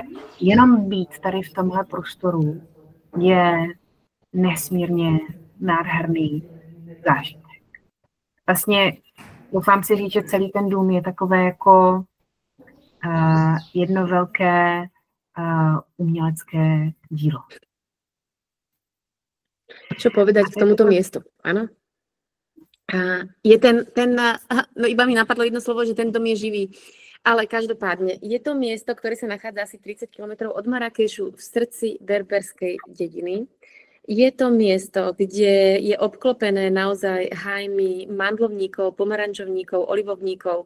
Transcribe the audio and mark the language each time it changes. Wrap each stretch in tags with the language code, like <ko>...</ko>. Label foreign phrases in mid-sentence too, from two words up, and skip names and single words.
<cs>Jenom být tady v tomhle prostoru je nesmírně nádherný zážitek. Vlastně doufám si říct, že celý ten dům je takové jako jedno velké umělecké dílo.</cs> <sk>Čo povedať k tomuto miestu, áno? Je no iba mi napadlo jedno slovo, že ten dom je živý, ale každopádne je to miesto, ktoré sa nachádza asi 30 km od Marrakešu v srdci berberskej dediny. Je to miesto, kde je obklopené naozaj hájmi mandlovníkov, pomarančovníkov, olivovníkov.</sk>